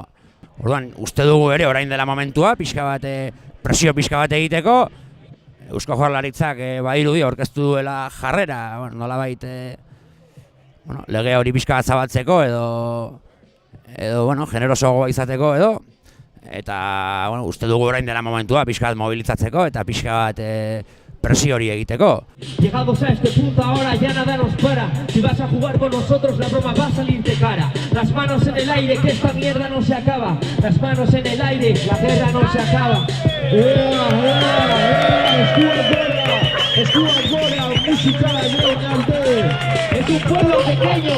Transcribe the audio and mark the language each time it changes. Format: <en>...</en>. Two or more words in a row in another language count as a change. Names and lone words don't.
<eu>Orduan, uste dugu ere orain dela momentua, presio pixka bat egiteko, Eusko Jaurlaritzak badirudi aurkeztu duela jarrera, nolabait lege hori pixka bat zabaltzeko edo generosoagoa izateko edo, eta uste dugu orain dela momentua pixka bat mobilizatzeko eta pixka bat presio hori egiteko.</eu> <es>Llegamos a este punto ahora, ya nada nos para. Si vas a jugar con nosotros, la broma va a salirte cara. Las manos en el aire, que esta mierda no se acaba. Las manos en el aire, la guerra no se acaba. Stuart Gora, música es un pueblo pequeño.</es>